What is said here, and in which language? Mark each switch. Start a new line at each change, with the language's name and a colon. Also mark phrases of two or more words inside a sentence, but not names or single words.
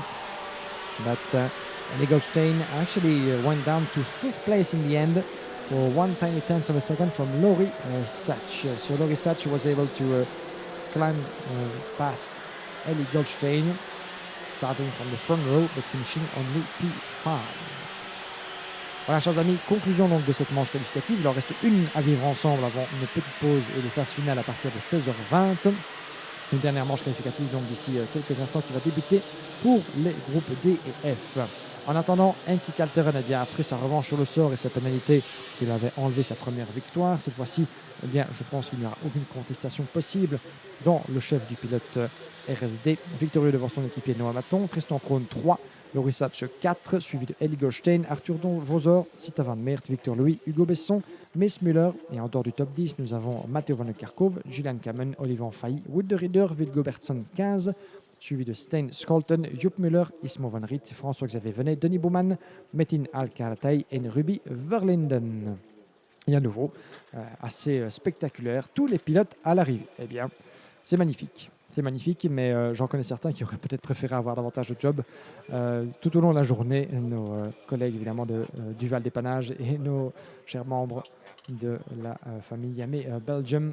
English: But Eli Goldstein actually went down to 5th place in the end for 1 tiny tenth of a second from Loris Sach. So Loris Sach was able to climb past Eli Goldstein, starting from the front row but finishing only P5.
French: Voilà, chers amis, conclusion donc de cette manche qualificative. Il en reste une à vivre ensemble avant une petite pause et de phase finale à partir de 16h20. Une dernière manche qualificative donc d'ici quelques instants qui va débuter pour les groupes D et F. En attendant, Enki Kalteren a bien pris sa revanche sur le sort et sa pénalité qui lui avait enlevé sa première victoire. Cette fois-ci, eh bien, je pense qu'il n'y aura aucune contestation possible dans le chef du pilote RSD. Victorieux devant son équipier Noah Maton, Tristan Krohn 3, Loris Sach 4, suivi de Eli Goldstein, Arthur Vonzor, Sita Van Meert, Victor Louis, Hugo Besson, Mees Muller. Et en dehors du top 10, nous avons Matteo Van Kerkhove, Julian Kamen, Oliver Failly, Wout de Ridder, Vilgo Bertson 15, suivi de Stein Scholten, Jupp Muller, Ismo Van Riet, François-Xavier Venet, Denis Bouman, Metin Al-Karatay et Ruby Verlinden. Et à nouveau, assez spectaculaire, tous les pilotes à l'arrivée. Eh bien, c'est magnifique. C'est magnifique, mais j'en connais certains qui auraient peut-être préféré avoir davantage de job tout au long de la journée. Nos collègues, évidemment, du Val d'Épannage et nos chers membres de la famille Yamé Belgium.